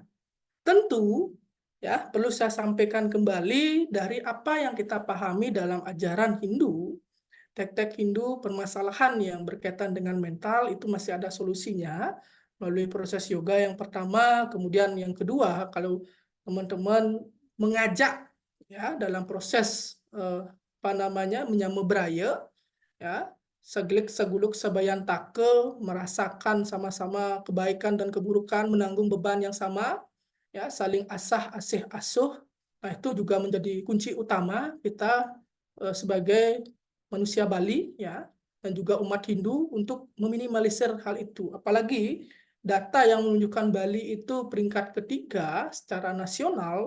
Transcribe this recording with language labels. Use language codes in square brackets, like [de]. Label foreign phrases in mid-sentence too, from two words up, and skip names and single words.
[id] Tentu ya perlu saya sampaikan kembali dari apa yang kita pahami dalam ajaran Hindu, tek-tek Hindu permasalahan yang berkaitan dengan mental itu masih ada solusinya melalui proses yoga yang pertama, kemudian yang kedua kalau teman-teman mengajak ya dalam proses menyamebraya ya [ban] segelik seguluk sebayan take [id] merasakan sama-sama kebaikan dan keburukan menanggung beban yang sama ya saling asah asih asuh. Nah itu juga menjadi kunci utama kita sebagai manusia Bali ya dan juga umat Hindu untuk meminimalisir hal itu, apalagi data yang menunjukkan Bali itu peringkat ketiga secara nasional.